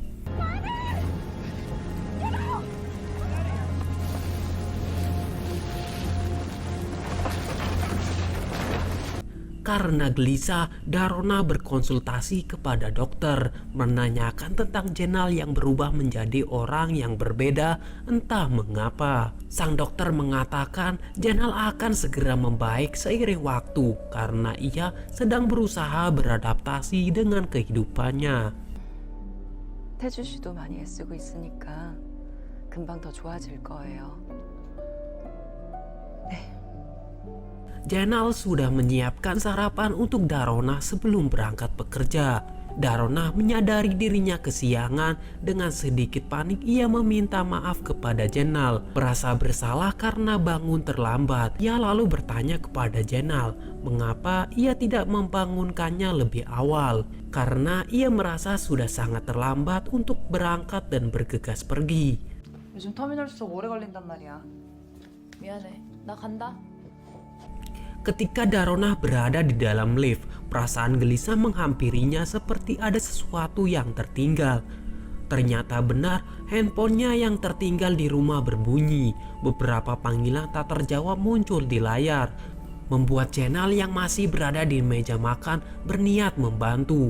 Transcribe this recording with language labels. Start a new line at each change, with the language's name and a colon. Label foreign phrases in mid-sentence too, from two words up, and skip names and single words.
Indonesian: Karena gelisah, Darona berkonsultasi kepada dokter, menanyakan tentang Jenal yang berubah menjadi orang yang berbeda entah mengapa. Sang dokter mengatakan Jenal akan segera membaik seiring waktu karena ia sedang berusaha beradaptasi dengan kehidupannya.
Korean: 태주 씨도 많이 애쓰고 있으니까 금방 더 좋아질 거예요.
Indonesian: Jenal sudah menyiapkan sarapan untuk Darona sebelum berangkat bekerja. Darona menyadari dirinya kesiangan. Dengan sedikit panik ia meminta maaf kepada Jenal. Merasa bersalah karena bangun terlambat. Ia lalu bertanya kepada Jenal mengapa ia tidak membangunkannya lebih awal. Karena ia merasa sudah sangat terlambat untuk berangkat dan bergegas pergi.
Korean: 요즘 터미널 수속 오래 걸린단 말이야. 미안해. 나 간다.
Indonesian: Ketika Darona berada di dalam lift, perasaan gelisah menghampirinya seperti ada sesuatu yang tertinggal. Ternyata benar, handphonenya yang tertinggal di rumah berbunyi. Beberapa panggilan tak terjawab muncul di layar, membuat Jenal yang masih berada di meja makan berniat membantu.